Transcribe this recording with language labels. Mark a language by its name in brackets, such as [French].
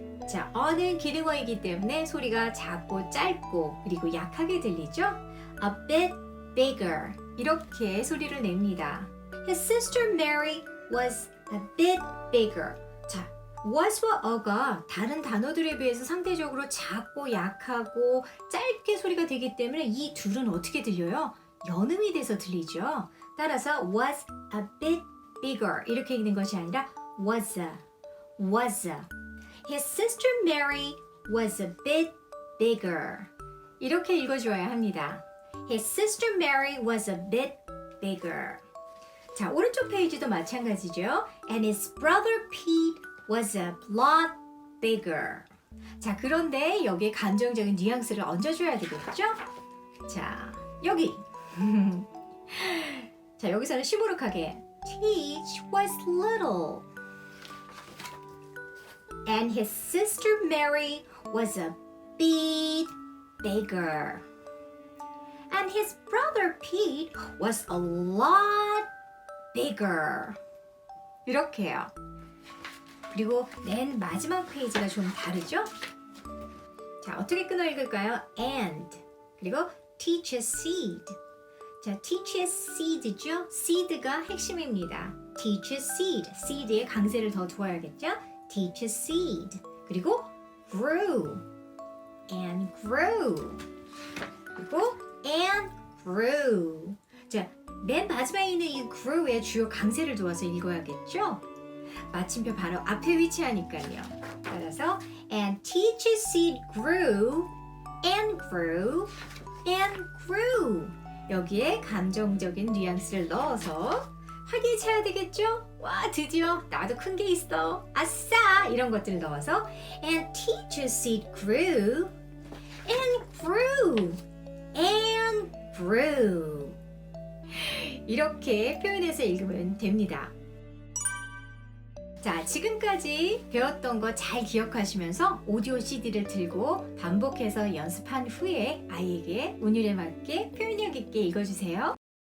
[Korean] 자, 어는 기능어이기 때문에 소리가 작고 짧고 그리고 약하게 들리죠? [English] A bit bigger. [Korean] 이렇게 소리를 냅니다. [English] His sister Mary was a bit bigger. [Korean] 자, was와 a가 다른 단어들에 비해서 상대적으로 작고 약하고 짧게 소리가 되기 때문에 이 둘은 어떻게 들려요? 연음이 돼서 들리죠. 따라서 [English] was a bit bigger [Korean] 이렇게 읽는 것이 아니라 [English] was a. His sister Mary was a bit bigger. [Korean] 이렇게 읽어줘야 합니다. [English] His sister Mary was a bit bigger. [Korean] 자, 오른쪽 페이지도 마찬가지죠. [English] And his brother Pete was a lot bigger. [Korean] 자, 그런데 여기에 감정적인 뉘앙스를 얹어줘야 되겠죠? 자, 여기. 자, 여기서는 시무룩하게 [English] Teach was little. And his sister Mary was a bit bigger. And his brother Pete was a lot bigger. [Korean] 이렇게요. 그리고 맨 마지막 페이지가 좀 다르죠? 자, 어떻게 끊어 읽을까요? [English] And 그리고 teach a seed. 자, teach a seed죠? [Korean] seed가 핵심입니다. [English] teach a seed. [Korean] seed에 강세를 더 두어야겠죠? [English] teach a seed. 그리고 grew. and grew. 그리고 and grew. [Korean] 자, 맨 마지막에 있는 이 grew에 주요 강세를 두어서 읽어야겠죠? 마침표 바로 앞에 위치하니까요. [English] 따라서 and teach a seed grew and grew and grew. [Korean] 여기에 감정적인 뉘앙스를 넣어서 활기차야 되겠죠? 와, 드디어 나도 큰 게 있어. 아싸! 이런 것들을 넣어서 [English] and teach a seed grew and grew and grew. [Korean] 이렇게 표현해서 읽으면 됩니다. 자, 지금까지 배웠던 거 잘 기억하시면서 오디오 CD를 들고 반복해서 연습한 후에 아이에게 운율에 맞게 표현력 있게 읽어주세요.